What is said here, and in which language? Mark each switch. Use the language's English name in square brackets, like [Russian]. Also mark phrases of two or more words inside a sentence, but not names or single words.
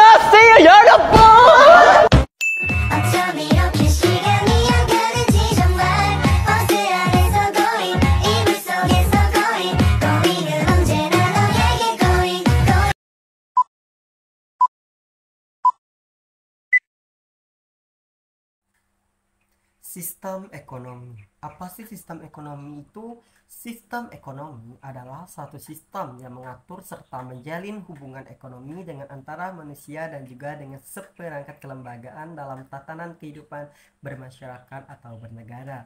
[Korean] 어쩜 이렇게 시간이 안 가는지 정말 버스 안에서 going 이불 속에서 going은 언제나 너에게 going. [Indonesian] Sistem ekonomi. Apa sih sistem ekonomi itu? Sistem ekonomi adalah suatu sistem yang mengatur serta menjalin hubungan ekonomi dengan antara manusia dan juga dengan seperangkat kelembagaan dalam tatanan kehidupan bermasyarakat atau bernegara.